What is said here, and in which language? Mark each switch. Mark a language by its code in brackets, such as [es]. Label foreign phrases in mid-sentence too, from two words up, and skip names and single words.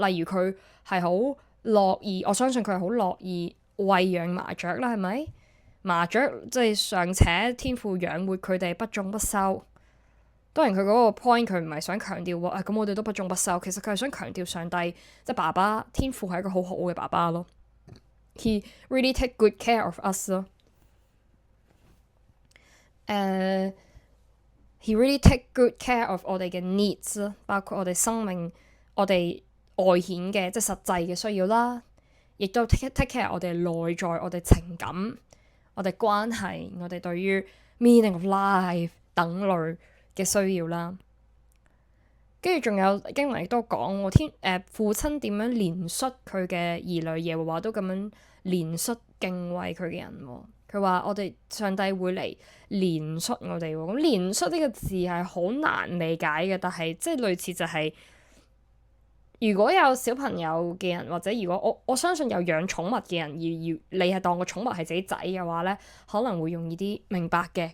[yue] 例如佢係好樂意，我相信佢係好樂意餵養麻雀啦，係咪？麻雀即係尚且天父養活佢哋不種不收。當然佢嗰個 point 佢唔係想強調喎，咁我哋都不種不收。其實佢係想強調上帝即係爸爸天父係一個好好嘅爸爸咯。 [en] He really take good care of us [yue] 咯。 [en] He really take good care of [yue] 我哋嘅 needs 咯，包括我哋生命、我哋外顯嘅即係實際嘅需要啦，亦都 [en] take care [yue] 我哋內在、我哋情感、我哋關係、我哋對於 [en] meaning of life [yue] 等類嘅需要啦。跟住仲有經文亦都講父親點樣憐恤佢嘅兒女，耶和華都咁樣憐恤敬畏佢嘅人喎。佢話我哋上帝會嚟憐恤我哋喎。咁憐恤呢個字係好難理解嘅，但係即係類似就係、如果有小朋友嘅人，或者如果我相信有養寵物嘅人，而你係當個寵物係自己仔嘅話咧，可能會容易啲明白嘅。